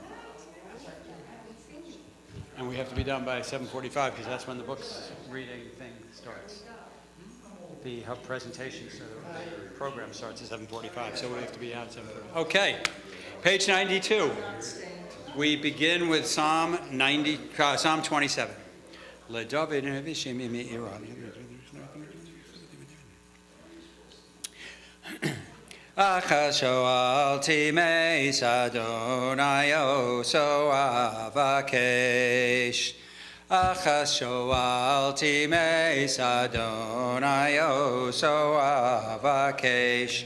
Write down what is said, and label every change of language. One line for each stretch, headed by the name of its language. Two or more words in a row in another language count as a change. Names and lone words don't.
English: And we have to be done by 7:45 because that's when the books reading thing starts. The presentation, so the program starts at 7:45, so we have to be out at 7:45. Okay, page 92. We begin with Psalm 27.
Hebrew: אחת שאלתי מאת אדני אותה אבקש. אחת שאלתי מאת אדני אותה אבקש.